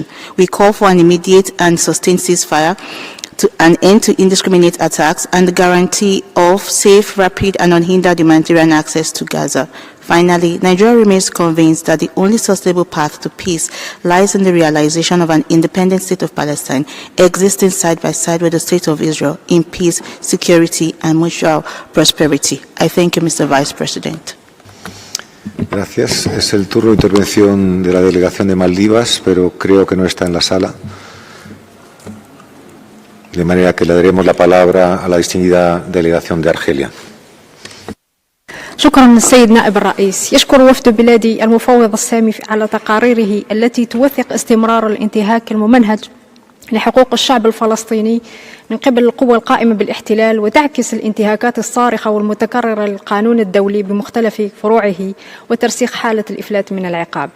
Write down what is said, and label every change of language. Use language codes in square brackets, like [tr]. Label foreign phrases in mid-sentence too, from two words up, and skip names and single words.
[en] We call for an immediate and sustained ceasefire, to an end to indiscriminate attacks, and the guarantee of safe, rapid, and unhindered humanitarian access to Gaza. Finally, Nigeria remains convinced that the only sustainable path to peace lies in the realization of an independent state of Palestine, existing side by side with the state of Israel in peace, security, and mutual prosperity. I thank you, Mr. Vice President. [es] Gracias. Es el turno de intervención de la delegación de Maldivas, pero creo que no está en la sala. De manera que le daremos la palabra a la distinguida delegación de Argelia. [ar] شكرا للسيد نائب الرئيس. يشكر وفد بلادي المفوض السامي على تقاريره التي توثق استمرار الانتهاك الممنهج لحقوق الشعب الفلسطيني من قبل القوى القائمة بالاحتلال، وتعكس الانتهاكات الصارخة والمتكررة للقانون الدولي بمختلف فروعه وترسيخ حالة الإفلات من العقاب.